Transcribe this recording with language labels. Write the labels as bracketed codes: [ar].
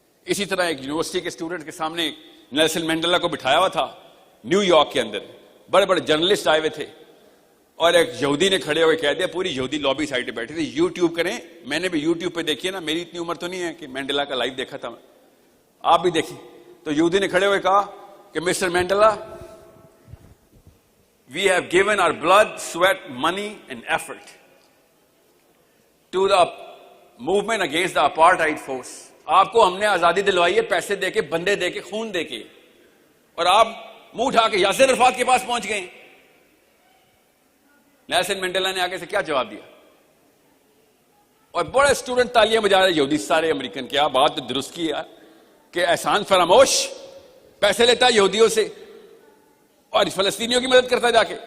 [ur] اسی طرح ایک یونیورسٹی کے اسٹوڈنٹ کے سامنے نیلسن مینڈیلا کو بٹھایا ہوا تھا نیو یارک کے اندر, بڑے بڑے جرنلسٹ آئے ہوئے تھے, اور ایک یہودی نے کھڑے ہوئے کہہ دیا, پوری یہودی لابی سائڈ پہ بیٹھی تھی. یوٹیوب کریں, میں نے بھی یوٹیوب پہ دیکھی ہے نا, میری اتنی عمر تو نہیں ہے کہ مینڈیلا کا لائیو دیکھا تھا, آپ بھی دیکھیں. تو یہودی نے کھڑے ہوئے کہا کہ mister Mandela, [en] we have given our blood, sweat, money and effort to the movement against the apartheid force. [ur] آپ کو ہم نے آزادی دلوائی ہے پیسے دے کے, بندے دے کے, خون دے کے, اور آپ منہ اٹھا کے یاسر عرفات کے پاس پہنچ گئے. نیلسن مینڈیلا نے آگے سے کیا جواب دیا, اور بڑے اسٹوڈنٹ تالیاں بجا رہے یہودی سارے امریکن, کیا بات درست کی یار کہ احسان فراموش پیسے لیتا یہودیوں سے اور فلسطینیوں کی مدد کرتا جا کے.